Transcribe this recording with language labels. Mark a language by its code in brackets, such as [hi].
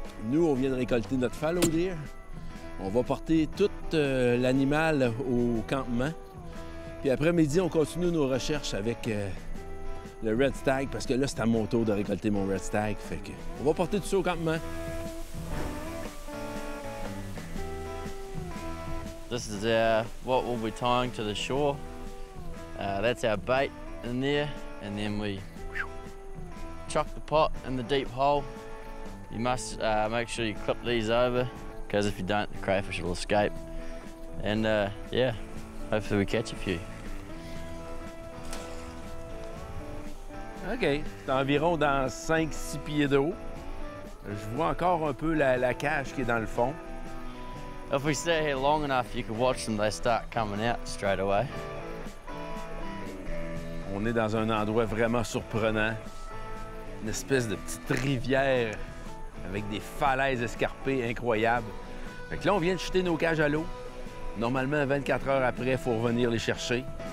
[fr] Nous, on vient de récolter notre Fallow Deer. On va porter tout l'animal au campement. Puis après-midi, on continue nos recherches avec le Red Stag, parce que là, c'est à mon tour de récolter mon Red Stag. Fait que on va porter tout ça au campement. [en] This is what we'll be tying to the shore. That's our bait in there, and then we chuck the pot in the deep hole. You must make sure you clip these over, because if you don't, the crayfish will escape. And yeah, hopefully we catch a few. OK. [fr] C'est environ dans 5-6 pieds d'eau. Je vois encore un peu la cage qui est dans le fond. [en] If we stay here long enough, you can watch them, they start coming out straight away. [fr] On est dans un endroit vraiment surprenant. Une espèce de petite rivière avec des falaises escarpées incroyables. Fait que là, on vient de jeter nos cages à l'eau. Normalement, 24 heures après, il faut revenir les chercher.